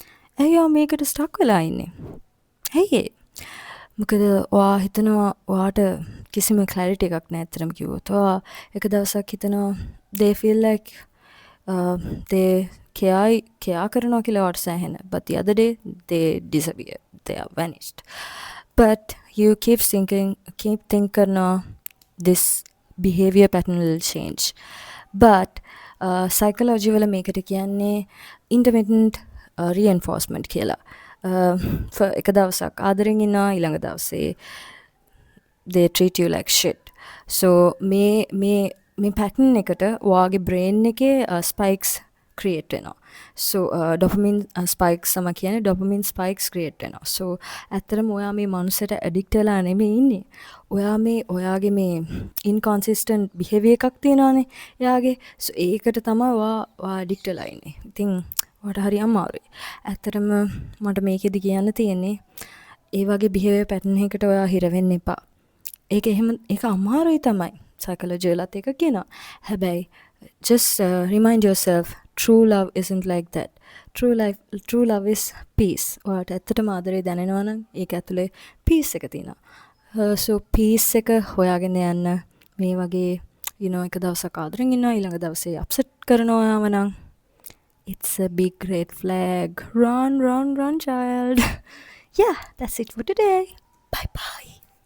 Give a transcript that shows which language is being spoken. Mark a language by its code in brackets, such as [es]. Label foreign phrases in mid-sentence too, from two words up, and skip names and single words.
[si] ඇයි මේකට ස්ටක් වෙලා ඉන්නේ? ඇයි ඒ? මොකද ඔයා හිතනවා ඔයාට කිසිම ක්ලැරිටි එකක් නැහැ ඇත්තටම කිව්වොත්. ඔයා එක දවසක් හිතනවා [en] they feel like they care [si] කරනවා කියලා ඔයාට සෑහෙන. [en] But the other day they disappear. They are vanished. But you keep think කරනවා this behavior pattern will change. But psychology [si] වල මේකට කියන්නේ [en] intermittent reinforcement [si] කියලා. එක දවසක් ආදරෙන් ඉන්නවා ඊළඟ දවසේ [en] they treat you like shit. [si] So මේ pattern එකට ඔයාගේ brain එකේ [en] spikes create [si] වෙනවා. [en] So dopamine spikes [si] තමයි කියන්නේ [en] dopamine spikes create [si] වෙනවා. So ඇත්තටම ඔයා මේ මනුස්සයට addict වෙලා නෙමෙයි ඉන්නේ. ඔයා මේ ඔයාගේ මේ [en] inconsistent behavior [si] එකක් තියෙනවානේ එයාගේ. So ඒකට තමයි ඔයා addict වෙලා ඉන්නේ. ඉතින් ඔයාට හරි අමාරුයි. ඇත්තටම මට මේකෙදි කියන්න තියෙන්නේ ඒ වගේ [en] behavior pattern [si] එකකට ඔයා හිර වෙන්න එපා. ඒක අමාරුයි තමයි. Psychology වලත් ඒක කියනවා. [en] හැබැයි just remind yourself true love isn't like that. True love is peace. [si] ඔයාට ඇත්තටම ආදරේ දැනෙනවා නම් ඒක ඇතුලේ peace එක තියෙනවා. So peace එක හොයාගෙන යන්න මේ වගේ එක දවසක් ආදරෙන් ඉන්නවා ඊළඟ දවසේ upset කරනවා නම් [en] it's a big red flag. Run, run, run, child. Yeah, that's it for today. Bye bye.